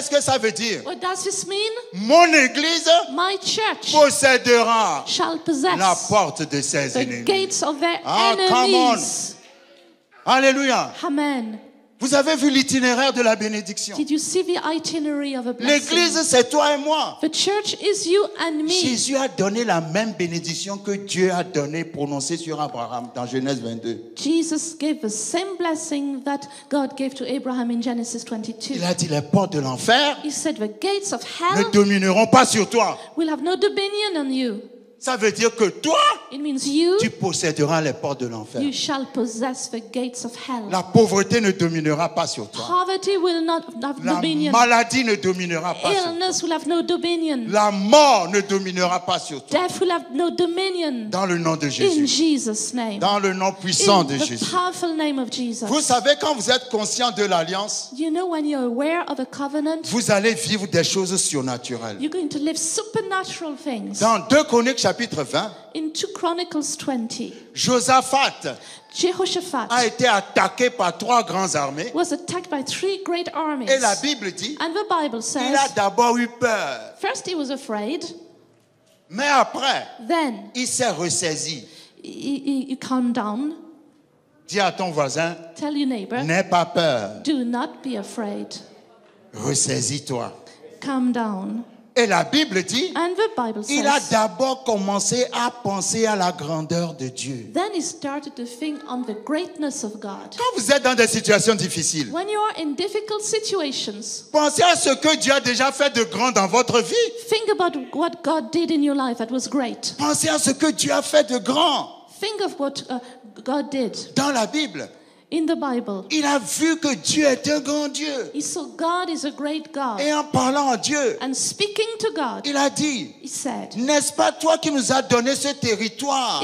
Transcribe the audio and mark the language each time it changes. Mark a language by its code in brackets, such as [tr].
[fr] Qu'est-ce que ça veut dire? [en] What does this mean? [fr] Mon église [en] My church [fr] possédera [en] shall [fr] la [en] possess [fr] porte de ses [en] the [fr] ennemis. [en] gates of their Ah, come on. enemies. [fr] Alléluia. [en] Amen. [fr] Vous avez vu l'itinéraire de la bénédiction. [en] Did you see the itinerary of a blessing? [fr] L'église, c'est toi et moi. [en] The church is you and me. [fr] Jésus a donné la même bénédiction que Dieu a donné, prononcée sur Abraham dans Genèse 22. [en] Jesus gave the same blessing that God gave to Abraham in Genesis 22. [fr] Il a dit, les portes de l'enfer [en] He said the gates of [fr] ne [en] hell [fr] domineront pas sur toi. [en] will have no dominion on you. [fr] Ça veut dire que toi, [en] It means you [fr] tu posséderas les portes de l'enfer. [en] you shall possess the gates of hell. [fr] La pauvreté ne dominera pas sur toi. [en] Poverty will not have [fr] La [en] dominion. [fr] maladie ne dominera pas sur toi. [en] Illness will have no dominion. [fr] La mort ne dominera pas sur toi. [en] Death will have no dominion. [fr] Dans le nom de [en] In [fr] Jésus. [en] Jesus' name. [fr] Dans le nom puissant [en] In [fr] de [en] the [fr] Jésus. [en] powerful name of Jesus. [fr] Vous savez, quand vous êtes conscient de l'alliance, [en] You know, when you're aware of a covenant, [fr] vous allez vivre des choses surnaturelles. [en] you're going to live supernatural things. [fr] Dans 2 Chroniques chapitre 20, [en] In 2 Chronicles 20, [fr] Josaphat [en] Jehoshaphat [fr] a été attaqué par 3 grandes armées. [en] was attacked by 3 great armies. [fr] Et la Bible dit, [en] And the Bible [fr] il a [en] says, [fr] d'abord eu peur. [en] first he was afraid, [fr] Mais après, [en] then [fr] il s'est ressaisi. [en] he calmed down. [fr] Dis à ton voisin, [en] Tell your neighbor, [fr] n'aie pas peur, [en] do not be afraid. [fr] ressaisis-toi. [en] Calm down. [fr] Et la Bible dit, [en] And the Bible [fr] il a [en] says, [fr] d'abord commencé à penser à la grandeur de Dieu. [en] then he started to think on the greatness of God. [fr] Quand vous êtes dans des situations difficiles, [en] When you are in difficult situations, [fr] pensez à ce que Dieu a déjà fait de grand dans votre vie. [en] think about what God did in your life that was great. [fr] Pensez à ce que Dieu a fait de grand [en] Think of what God did [fr] dans la Bible. [en] in the Bible. [fr] Il a vu que Dieu est un grand Dieu. [en] He saw God is a great God. [fr] Et en parlant à Dieu, [en] And speaking to God, [fr] il a dit, [en] he said, [fr] n'est-ce pas toi qui nous as donné ce territoire